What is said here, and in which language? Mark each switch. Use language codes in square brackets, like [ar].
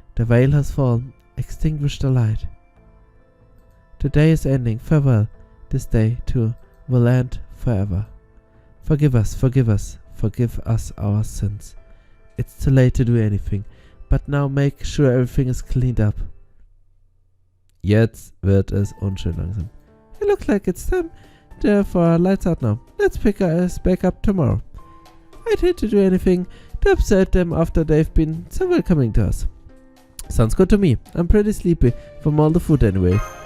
[en] The veil has fallen. Extinguish the light. The day is ending. Farewell. This day, too, will end forever. Forgive us. Forgive us. Forgive us our sins. It's too late to do anything. But now make sure everything is cleaned up. [de] Jetzt wird es unschön langsam. [en] It looks like it's time for our lights out now. Let's pick us back up tomorrow. I'd hate to do anything to upset them after they've been so welcoming to us. Sounds good to me. I'm pretty sleepy from all the food anyway.